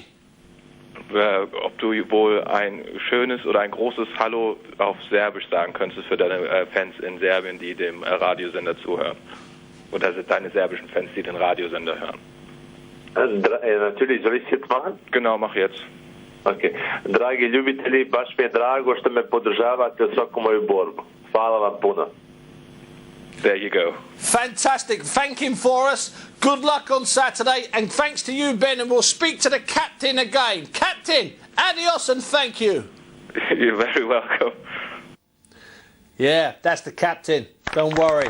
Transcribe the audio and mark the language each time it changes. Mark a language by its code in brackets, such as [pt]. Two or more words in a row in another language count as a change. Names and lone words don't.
[de] Ob du wohl ein schönes oder ein großes Hallo auf Serbisch sagen könntest für deine Fans in Serbien, die dem Radiosender zuhören. Oder deine serbischen Fans, die den Radiosender hören. Natürlich, soll ich es jetzt machen? Genau, mach jetzt. Okay. [sr] Dragi ljubitelji, baš mi je drago što me podržavate u svaku moju borbu. Hvala vam puno. [en] There you go. Fantastic. Thank him for us. Good luck on Saturday. And thanks to you, Ben. And we'll speak to the captain again. Captain, adios and thank you. You're very welcome. Yeah, that's the captain. Don't worry.